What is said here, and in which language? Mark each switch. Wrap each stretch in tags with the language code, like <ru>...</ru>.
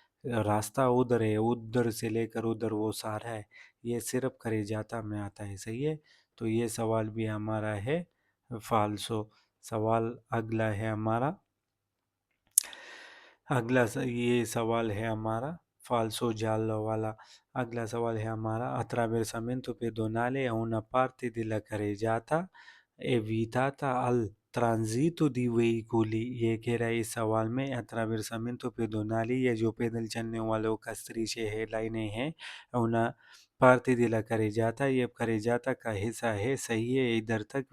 <hi>रास्ता उधर है, उधर से लेकर उधर वो सारा है, ये सिर्फ करेजाता में आता है, सही है। तो ये सवाल भी हमारा है फाल्सो। सवाल अगला है हमारा, ये सवाल है हमारा</hi> <it>falso giallo</it> <hi>वाला। अगला सवाल है हमारा</hi> <it>attraversamento pedonale è una parte della carreggiata evitata al transito di veicoli।</it> <hi>ये कह रहा है इस सवाल में</hi> <it>attraversamento pedonale</it> <hi>ये जो पैदल चलने वालों का strisce है, लाइनें हैं,</hi> <it>una parte della carreggiata</it> <hi>ये carreggiata का हिस्सा है, सही है इधर तक।</hi>